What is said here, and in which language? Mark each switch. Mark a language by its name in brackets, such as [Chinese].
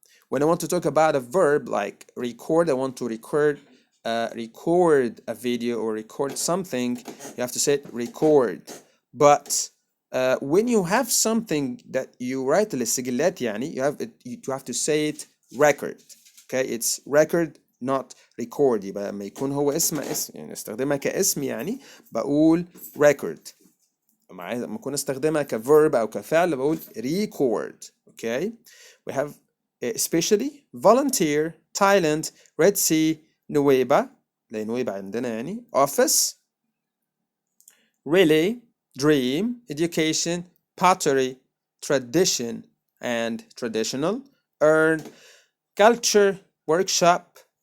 [English] When I want to talk about a verb like record, I want to record a video or record something, you have to say it record. But when you have something that you write [Arabic] للسجلات يعني, [English] you have to say it record. Okay, it's record not record. [Arabic] يبقى لما يكون هو اسم يعني استخدمها كاسم يعني بقول record. لما اكون استخدمها كverb او كفعل بقول record. [English] Okay, we have especially volunteer, Thailand, Red Sea, [Arabic] نويبة زي نويبة عندنا يعني, [English] office, relay, dream, education, pottery, tradition and traditional, earn, culture, workshop,